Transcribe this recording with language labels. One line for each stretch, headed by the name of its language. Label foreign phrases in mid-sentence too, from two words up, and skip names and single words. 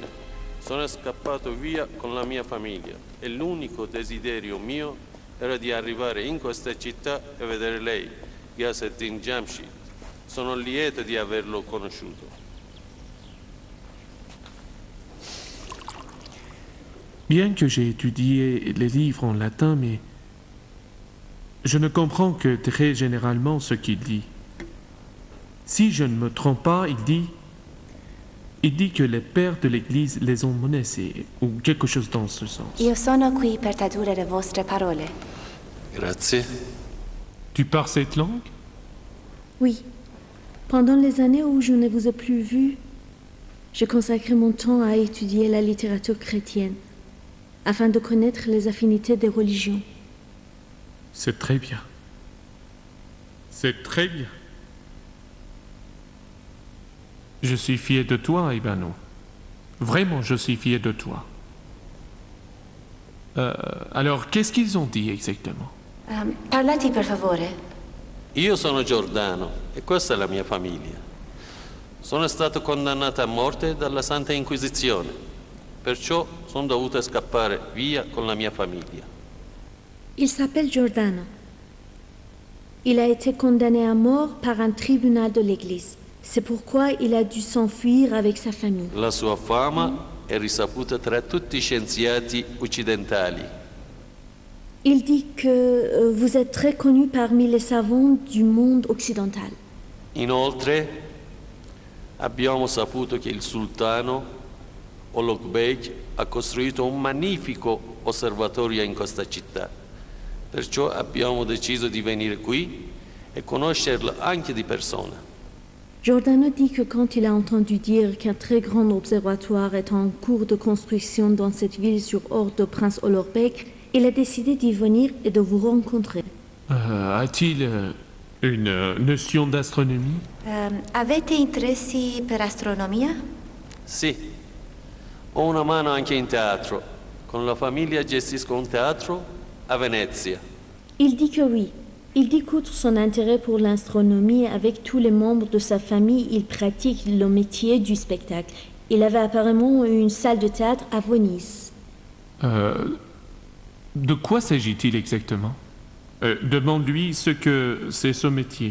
Italian: Sono scappato via con la mia famiglia e l'unico desiderio mio era di arrivare in questa città e vedere lei, Ghiaseddin Jamshid. Sono lieto di averlo conosciuto.
French: Bien que j'ai étudié les livres en latin, mais je ne comprends que très généralement ce qu'il dit. Si je ne me trompe pas, il dit Il dit que les pères de l'Église les ont menacés, ou quelque chose dans ce sens.
Italian: Io sono qui per tradurre le vostre parole. Grazie.
French: Tu parles cette langue? Oui. Pendant les années où je ne vous ai plus vu, j'ai consacré mon temps à étudier la littérature chrétienne, afin de connaître les affinités des religions. C'est très bien. C'est très bien. Je suis fier de toi, Ibano. Vraiment, je suis fier de toi. Alors, qu'est-ce qu'ils ont dit exactement?
Italian: Parlati per favore. Io sono Giordano e questa è la mia famiglia. Sono stato condannato a morte dalla Santa Inquisizione, perciò sono dovuto scappare via con la mia famiglia.
French: Il s'appelle Giordano. Il a été condamné à mort par un tribunal de l'Église. C'est pourquoi il a dû s'enfuir avec sa famille.
Italian: La sua fama è risaputa tra tutti i scienziati occidentali.
French: Il dit que vous êtes très connu parmi les savants du monde occidental.
Italian: Inoltre, abbiamo saputo che il sultano Ulugh Beg ha costruito un magnifico osservatorio in questa città. Perciò abbiamo deciso di venire qui e conoscerlo anche di persona.
French: Giordano dit que quand il a entendu dire qu'un très grand observatoire est en cours de construction dans cette ville sur ordre de Prince Ulugh Beg, il a décidé d'y venir et de vous rencontrer. A-t-il une notion d'astronomie?
Italian: Avete interessi per astronomia? Sì, ho una mano anche in teatro. Con la famiglia gestisco un teatro a Venezia.
French: Il dit que oui. Il dit qu'outre son intérêt pour l'astronomie, avec tous les membres de sa famille, il pratique le métier du spectacle. Il avait apparemment une salle de théâtre à Venise. De quoi s'agit-il exactement? Demande-lui ce que c'est son métier.